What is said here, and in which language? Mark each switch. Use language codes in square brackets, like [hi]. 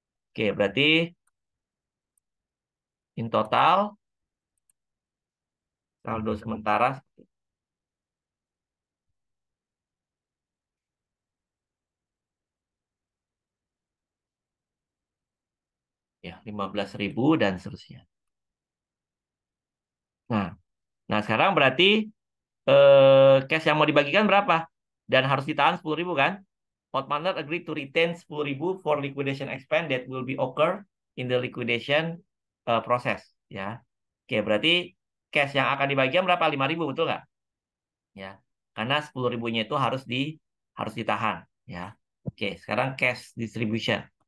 [id] Oke, berarti [en] in total [id] saldo sementara ya 15.000 dan seterusnya. Nah, nah sekarang berarti cash yang mau dibagikan berapa? Dan harus ditahan 10.000 kan? [en] partner agree to retain 10.000 for liquidation expense that will be occur in the liquidation process. [id] Ya, oke, berarti cash yang akan dibagikan berapa? 5.000, betul nggak? Ya, karena 10.000-nya itu harus ditahan. Ya, oke. Sekarang cash distribution.